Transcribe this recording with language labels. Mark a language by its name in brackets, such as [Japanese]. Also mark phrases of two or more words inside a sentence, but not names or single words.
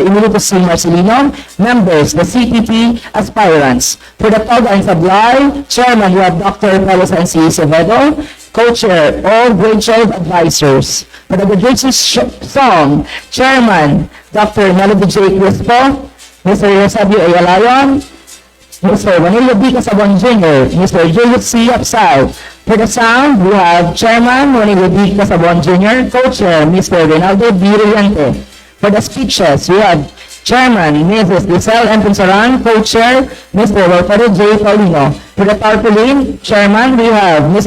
[English] Emilio C. Marcelino, members, the CPP aspirants. For the Tog and Sablay, Chairman, we have Dr. Carlos N. C. Acevedo, Co-Chair, all grade 12 advisors. For the graduation song, Chairman, Dr. Melody J. Crespo, Mr. Eusebio A. Alayon, Mr. Vanilla B. Casabon Jr., Mr. Julius C. Apsal. For the sound, we have Chairman Vanilla B. Casabon Jr., Co-Chair, Mr. Rinaldo B. Riente. For the speeches, we have Chairman, Mrs. Giselle M. Punsaran, Co-Chair, Mr. Wilfredo J. Paulino. For the tarpaulin, Chairman, we have Mr.